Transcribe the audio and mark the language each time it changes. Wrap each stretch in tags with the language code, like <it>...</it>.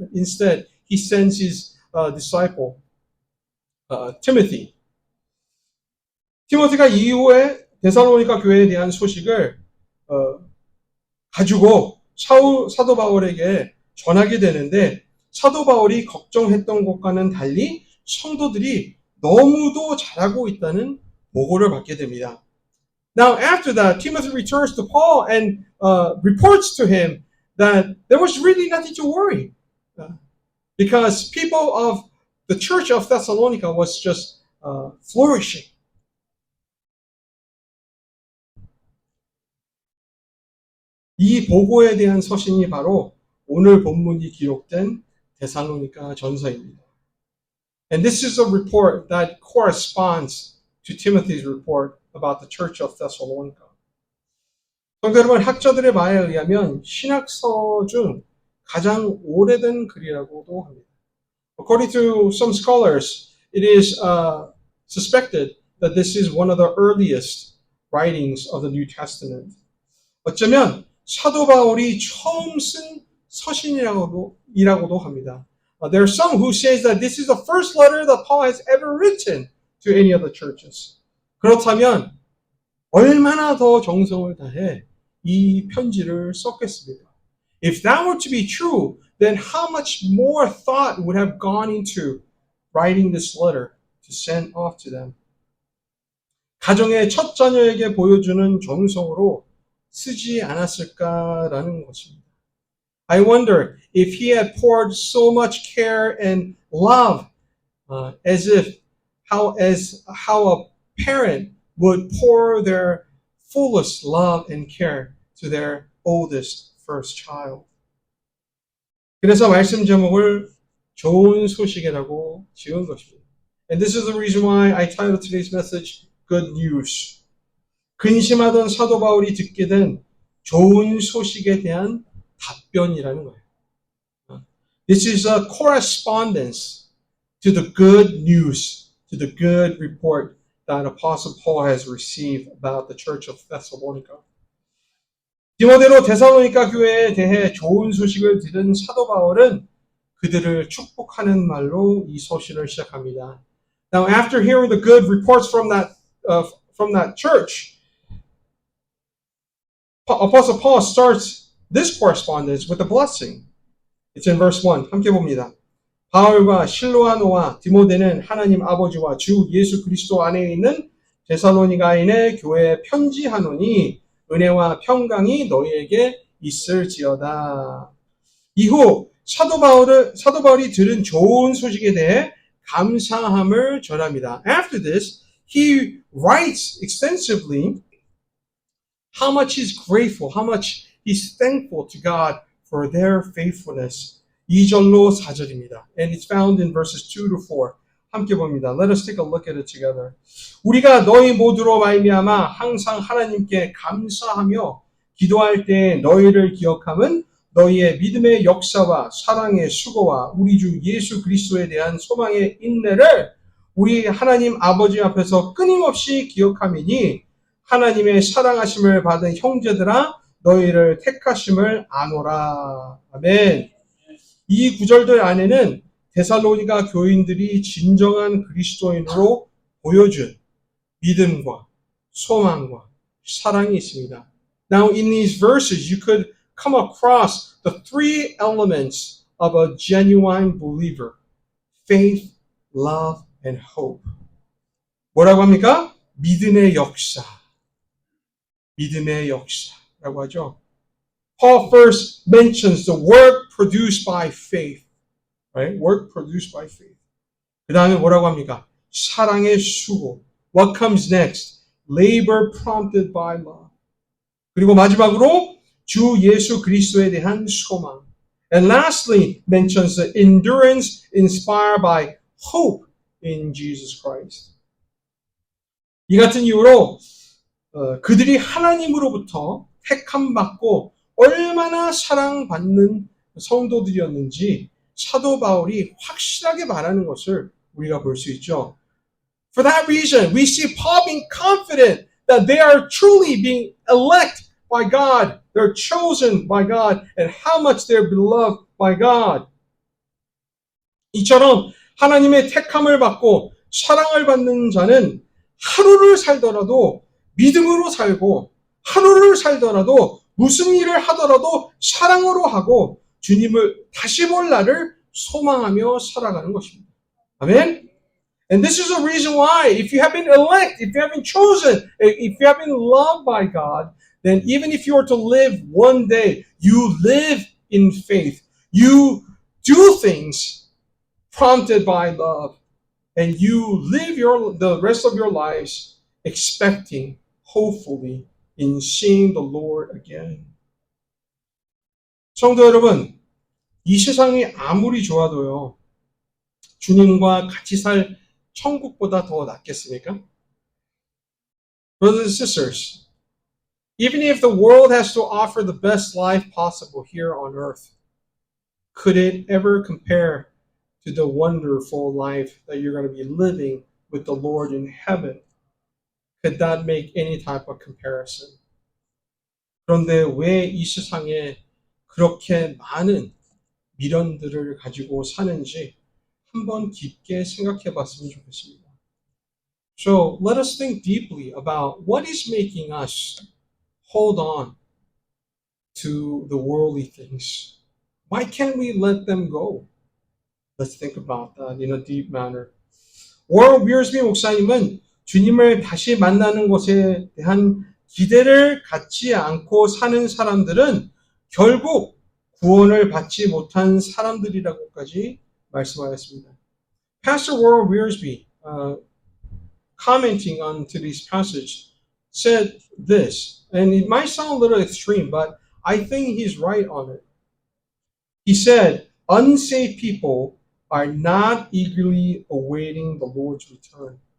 <en>Instead, he sends his disciple, Timothy.</en> <ko>티모티가 이후에 데살로니가 교회에 대한 소식을 가지고 사도 바울에게 전하게 되는데 사도 바울이 걱정했던 것과는 달리 성도들이 너무도 잘하고 있다는 보고를 받게 됩니다.</ko> <en>Now after that, Timothy returns to Paul and reports to him that there was really nothing to worry because people of the church of Thessalonica was just flourishing.</en> <ko>이 보고에 대한 서신이 바로 오늘 본문이 기록된 데살로니가 전서입니다.</ko> <en>And this is a report that corresponds to Timothy's report about the church of Thessalonica.</en> <ko>성도 여러분, 학자들의 말에 의하면 신학서 중 가장 오래된 글이라고도 합니다.</ko> <en>According to some scholars, it is suspected that this is one of the earliest writings of the New Testament.</en> <ko>어쩌면 사도 바울이 처음 쓴 서신이라고도 합니다.</ko> <en>There are some who say that this is the first letter that Paul has ever written to any of the churches.</en> <ko>그렇다면 얼마나 더 정성을 다해 이 편지를 썼겠습니까?</ko> <en>If that were to be true, then how much more thought would have gone into writing this letter to send off to them?</en> <ko>가정의 첫 자녀에게 보여주는 정성으로 쓰지 않았을까라는 것입니다.</ko> <en>I wonder if he had poured so much care and love as how a parent would pour their fullest love and care to their oldest first child.</en> <ko>그래서 말씀 제목을 좋은 소식이라고 지은 것입니다.</ko> <en>And this is the reason why I titled today's message Good News.</en> <ko>근심하던 사도 바울이 듣게 된 좋은 소식에 대한 답변이라는 거예요.</ko> <en>This is a correspondence to the good news, to the good report that Apostle Paul has received about the church of Thessalonica.</en> <ko>디모데로 데살로니가 교회에 대해 좋은 소식을 들은 사도 바울은 그들을 축복하는 말로 이 소식을 시작합니다.</ko> <en>Now, after hearing the good reports from that church, Apostle Paul starts this correspondence with a blessing. It's in verse 1.</en> <ko>함께 봅니다. 바울과 실로아노와 디모데는 하나님 아버지와 주 예수 그리스도 안에 있는 데살로니가인의 교회에 편지하노니 은혜와 평강이 너희에게 있을지어다. 이후 사도 바울이 들은 좋은 소식에 대해 감사함을 전합니다.</ko> <en>After this, he writes extensively how much he's grateful, how much he's thankful to God for their faithfulness.</en> <ko>2절로 4절입니다.</ko> <en>And it's found in verses 2 to 4.</en> <ko>함께 봅니다.</ko> <en>Let us take a look at it together.</en> <ko>우리가 너희 모두로 말미암아 항상 하나님께 감사하며 기도할 때 너희를 기억함은 너희의 믿음의 역사와 사랑의 수고와 우리 주 예수 그리스도에 대한 소망의 인내를 우리 하나님 아버지 앞에서 끊임없이 기억함이니 하나님의 사랑하심을 받은 형제들아 너희를 택하심을 아노라. 아멘. 이 구절들 안에는 데살로니가 교인들이 진정한 그리스도인으로 보여준 믿음과 소망과 사랑이 있습니다.</ko> <en>Now in these verses you could come across the three elements of a genuine believer. Faith, love, and hope.</en> <ko>뭐라고 합니까? 믿음의 역사. 믿음의 역사라고 하죠.</ko> <en>Paul first mentions the work produced by faith. Right? Work produced by faith.</en> <ko>그 다음에 뭐라고 합니까? 사랑의 수고.</ko> <en>What comes next? Labor prompted by love.</en> <ko>그리고 마지막으로 주 예수 그리스도에 대한 소망.</ko> <en>And lastly mentions the endurance inspired by hope in Jesus Christ.</en> <ko>이 같은 이유로 그들이 하나님으로부터 택함받고 얼마나 사랑받는 성도들이었는지 사도 바울이 확실하게 말하는 것을 우리가 볼 수 있죠.</ko> <en>For that reason, we see Paul being confident that they are truly being elect by God. They're chosen by God and how much they're beloved by God.</en> <ko>이처럼 하나님의 택함을 받고 사랑을 받는 자는 하루를 살더라도 믿음으로 살고 하루를 살더라도 무슨 일을 하더라도 사랑으로 하고 주님을 다시 볼 날을 소망하며 살아가는 것입니다. 아멘?</ko> <en>And this is the reason why if you have been elect, if you have been chosen, if you have been loved by God, then even if you are to live one day, you live in faith. You do things prompted by love. And you live the rest of your lives expecting, hopefully, in seeing the Lord again.</en> <ko>성도 여러분, 이 세상이 아무리 좋아도요, 주님과 같이 살 천국보다 더 낫겠습니까?</ko> <en>Brothers and sisters, even if the world has to offer the best life possible here on earth, could it ever compare to the wonderful life that you're going to be living with the Lord in heaven? Could that make any type of comparison?</en> <ko>그런데 왜 이 세상에 그렇게 많은 미련들을 가지고 사는지 한번 깊게 생각해 봤으면 좋겠습니다.</ko> <en>So let us think deeply about what is making us hold on to the worldly things. Why can't we let them go? Let's think about that in a deep manner.</en> <ko>워런 위어스비 목사님은 주님을 다시 만나는 것에 대한 기대를 갖지 않고 사는 사람들은 결국 구원을 받지 못한 사람들이라고까지 말씀하였습니다.</ko> <en>Pastor Warren Wiersbe, commenting on today's passage, said this, and it might sound a little extreme, but I think he's right on it. He said, unsaved people are not eagerly awaiting the Lord's return.</en>